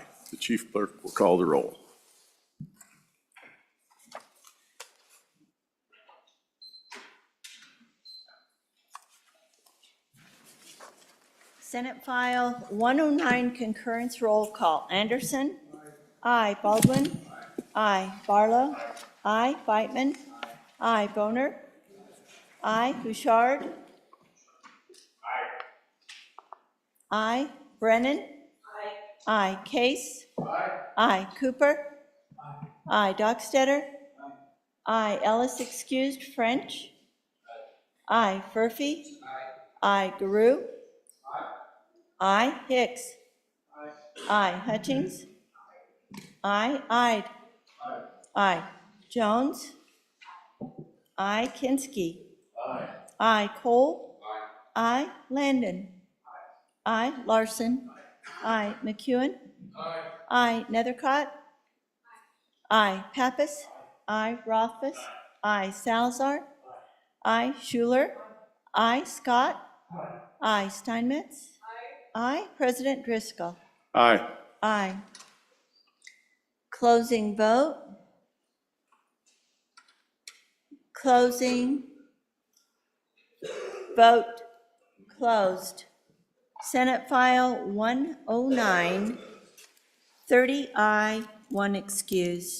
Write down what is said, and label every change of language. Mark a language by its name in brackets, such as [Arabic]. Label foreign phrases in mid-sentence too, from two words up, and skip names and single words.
[English] The chief clerk will call the roll. Senate File 109 concurrence roll call. Anderson? Aye. Baldwin? Aye. Barlow? Aye. Beitman? Aye. Boner? Aye. Bouchard? Aye. Brennan? Aye. Case? Aye. Cooper? Aye. Dockstetter? Aye. Ellis excused. French? Aye. Furphy? I. Guru. I. Hicks. I. Hutchings. I. Ide. I. Jones. I. Kinski. I. Cole. I. Landon. I. Larson. I. McEwen. I. Nethercott. I. Pappas. I. Rothfuss. I. Salazar. I. Schuler. I. Scott. I. Steinmetz. I. President Driscoll. Aye. Aye. Closing vote. Closing. Vote closed. Senate File 109, 30 aye, 1 excused.